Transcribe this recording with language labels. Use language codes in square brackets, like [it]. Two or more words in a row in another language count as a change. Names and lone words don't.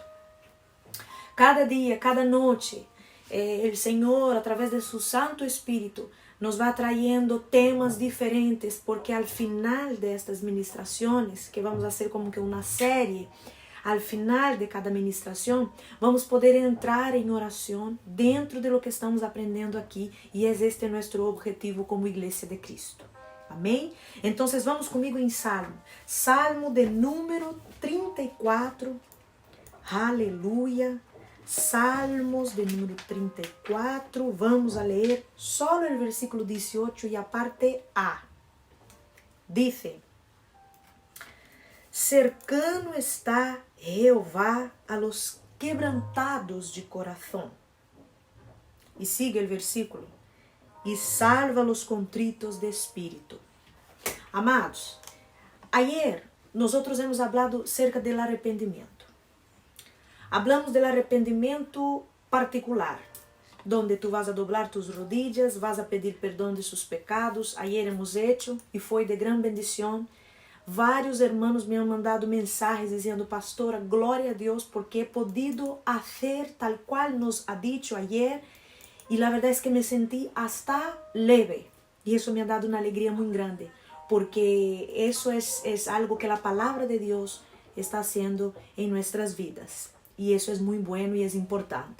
[es] Cada día, cada noche, el Señor, a través de su Santo Espíritu, nos va trayendo temas diferentes, porque al final de estas ministraciones, que vamos a hacer como que una serie, al final de cada [pt] ministração, vamos poder entrar em oração [es] dentro de lo que estamos [pt] aprendendo aqui, e é este nosso objetivo como Igreja de Cristo. Amém? Então, vamos comigo em Salmo de número 34. Aleluia. Salmos de número 34. Vamos a ler só o versículo 18 e a parte A. [es] Dice: cercano está Jehová a los quebrantados de corazón. E sigue [pt] o versículo: e [es] salva los contritos de espírito. Amados, ayer nosotros hemos hablado cerca del arrepentimiento. Hablamos del arrepentimiento particular, donde tú vas a doblar tus rodillas, vas a pedir perdão de sus pecados. Ayer hemos hecho [pt] e foi [es] de gran bendición. Vários hermanos me han mandado mensajes [pt] dizendo: pastora, glória a Deus, [es] porque he podido hacer tal cual nos ha dicho ayer, y la verdad es que me sentí hasta leve, y eso me ha dado una alegría muy grande, porque eso es algo que la palabra de Dios está haciendo en nuestras vidas, y eso es muy bueno y es importante.